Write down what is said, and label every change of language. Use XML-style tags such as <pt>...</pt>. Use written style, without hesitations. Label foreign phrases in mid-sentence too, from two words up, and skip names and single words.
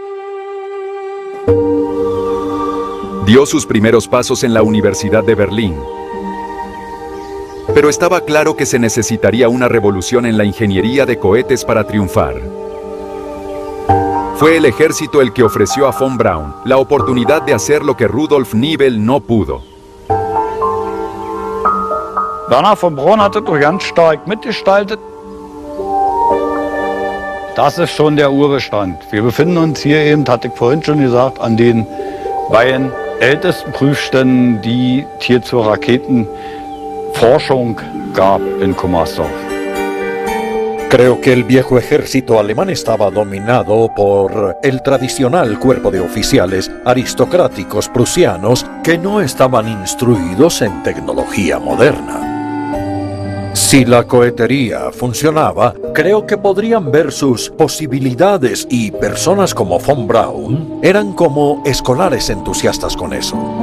<es>Dio sus primeros pasos en la Universidad de Berlín. Pero estaba claro que se necesitaría una revolución en la ingeniería de cohetes para triunfar. Fue el ejército el que ofreció a von Braun la oportunidad de hacer lo que Rudolf Nibel no pudo.</es> <de>Werner von Braun hat das doch ganz stark mitgestaltet. Das ist schon der Urbestand. Wir befinden uns hier eben, hatte ich vorhin schon gesagt, an den beiden ältesten Prüfständen, die es hier zur Raketenforschung gab in Kummersdorf.</de> <es>Creo que el viejo ejército alemán estaba dominado por el tradicional cuerpo de oficiales aristocráticos prusianos que no estaban instruidos en tecnología moderna. Si la cohetería funcionaba, creo que podrían ver sus posibilidades y personas como von Braun eran como escolares entusiastas con eso.</es>